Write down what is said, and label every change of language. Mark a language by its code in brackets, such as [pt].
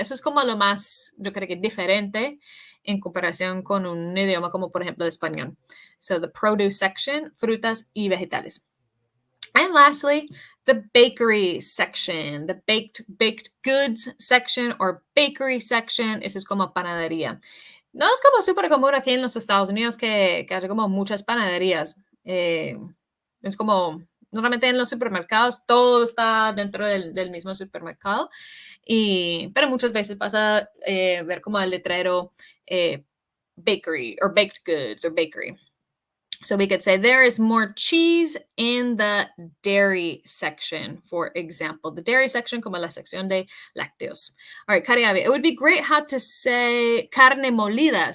[es] Eso es como lo más, yo creo que diferente en comparación con un idioma como por ejemplo el español. [en] So the produce section, [es] frutas y vegetales. [en] And lastly, the bakery section, the baked goods section or bakery section. [es] Eso es como panadería. No es como súper común aquí en los Estados Unidos que haya como muchas panaderías. Es como, normalmente en los supermercados todo está dentro del mismo supermercado, pero muchas veces pasa ver como el letrero [en] bakery or baked goods or bakery. So we could say there is more cheese in the dairy section, for example. The dairy section [es] como la sección de lácteos. [en] All right, Cariabe, it would be great how to say [es] carne molida.